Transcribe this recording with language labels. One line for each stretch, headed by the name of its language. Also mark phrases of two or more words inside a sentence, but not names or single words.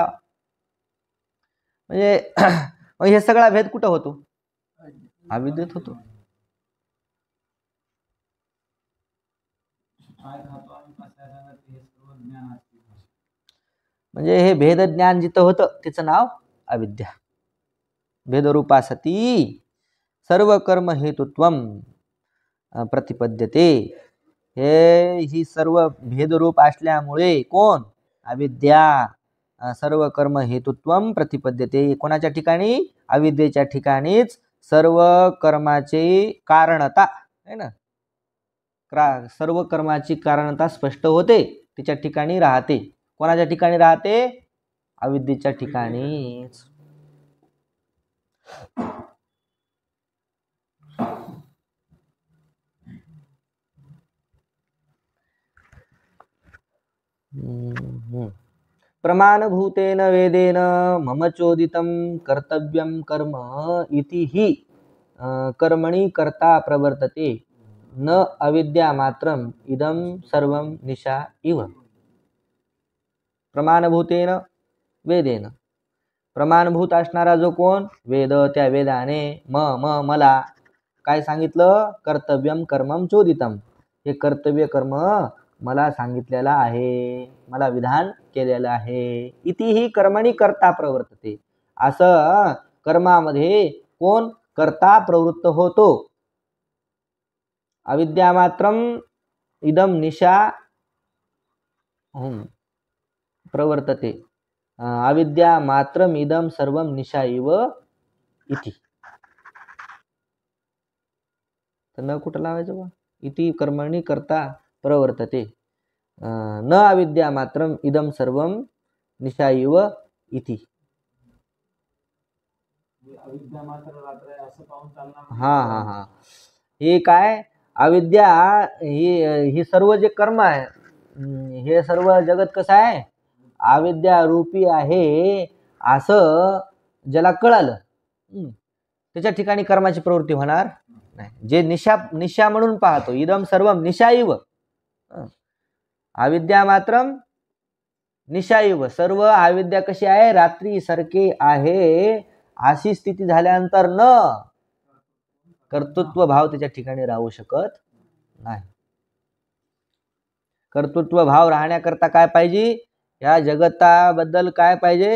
Marathi: म्हणजे हे सगळा भेद कुठं होतो? अविद्येत होतो. म्हणजे हे भेद ज्ञान जिथं होतं त्याचं नाव अविद्या.
Sanskrit: भेदरूपा सती सर्व कर्म हेतुत्वम प्रतिपद्यते.
Marathi: ही सर्व भेदरूप असल्यामुळे कोण? अविद्या.
Sanskrit: सर्व कर्म हेतुत्वम प्रतिपद्यते.
Marathi: कोणाच्या ठिकाणी? अविद्येच्या ठिकाणीच सर्व कर्माचे कारणता आहे ना, सर्व कर्माची कारणता स्पष्ट होते, तिच्या ठिकाणी राहते. कोणाच्या ठिकाणी राहते? अविद्येच्या ठिकाणीच.
Sanskrit: प्रमाणभूतेन वेदेन मम चोदितं कर्तव्यं कर्म इति हि कर्मणि कर्ता प्रवर्तते न अविद्या मात्रम इदम सर्वं निशा इव. प्रमाणभूतेन वेदेन.
Marathi: प्रमाणभूत असणारा जो कोण? वेद. त्या वेदाने मला काय सांगितलं?
Sanskrit: कर्तव्यम कर्मम चोदितम.
Marathi: हे कर्तव्य कर्म मला सांगितलेला आहे, मला विधान केलेलं आहे.
Sanskrit: इति ही कर्मणि कर्ता प्रवर्तते.
Marathi: असं कर्मामध्ये कोण? कर्ता प्रवृत्त होतो.
Sanskrit: अविद्या मात्रम इदम निशा प्रवर्तते. अविद्या मात्रम इदम सर्वम निशा इव इति.
Marathi: तर न कुठं लावायचं बा?
Sanskrit: इति कर्मणि कर्ता प्रवर्तते न अविद्या मात्रम इदम सर्वम निशा इव इति.
Marathi: हा. हे काय? अविद्या ही सर्व जे कर्म आहे, हे सर्व जगत कसं आहे? अविद्या रूपी आहे असं ज्याला कळालं त्याच्या ठिकाणी कर्माची प्रवृत्ती होणार नाही. जे निशा म्हणून पाहतो,
Sanskrit: इदम सर्वम निशा इव. अविद्या मात्रम निशा इव.
Marathi: सर्व अविद्या कशी आहे? रात्री सारखे आहे. अशी स्थिती झाल्यानंतर न कर्तृत्व भाव त्याच्या ठिकाणी राहू शकत नाही. कर्तृत्व भाव राहण्याकरता काय पाहिजे? या जगताबद्दल काय पाहिजे?